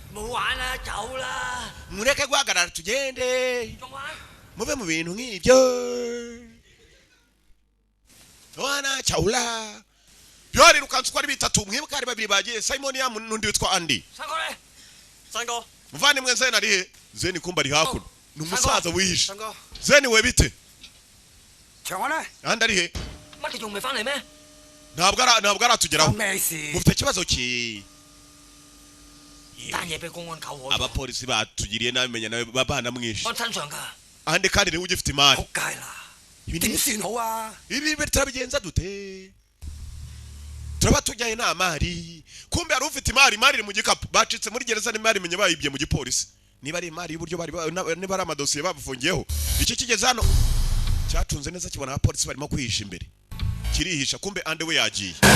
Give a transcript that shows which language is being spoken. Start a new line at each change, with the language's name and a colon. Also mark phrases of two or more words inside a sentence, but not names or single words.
Cantonese: 玩啦，走啦。
Kinyarwanda: mureke guhagarara tugende
Cantonese: 仲玩？
Kinyarwanda: muve mu bintu nk'ibyo wana chaula byari rukanzu kwari bitatu mwibuka ari babiri bagiye Simon ya nundi witwa Andy
Cantonese: 三哥咧，三哥，
Kinyarwanda: muvandimwe Zeni ari he Zeni kumba ari hakuno ni umusaza wihishe
Cantonese: 三哥，
Kinyarwanda: Zeni we bite
Cantonese: 長安咧，
Kinyarwanda: Andy ari he
Cantonese: 乜你仲未翻嚟咩？
Kinyarwanda: ntabwo aratugeraho
Cantonese: 咩事？
Kinyarwanda: mufite ikibazo ki
Cantonese: 單嘢俾公安救我，
Kinyarwanda: abapolisi batugiriye nabi menya nawe babana mwishi
Cantonese: 我身上㗎，
Kinyarwanda: Andy kandi niwe ugifite imari
Cantonese: 仆街啦！
Kinyarwanda: ibi
Cantonese: 點算好啊？
Kinyarwanda: ibi turabigenza dute turaba tujyaye nta mari kumbe ari ufite imari iri mu gikapu bacitse muri gereza n'imari menye bayibye mu gipolisi niba ari imari y'uburyo bari niba ari amadosiye babufungiyeho icyo kigeze hano cyacunze neza kibona abapolisi barimo kwihisha imbere kirihisha kumbe Ande we yagiye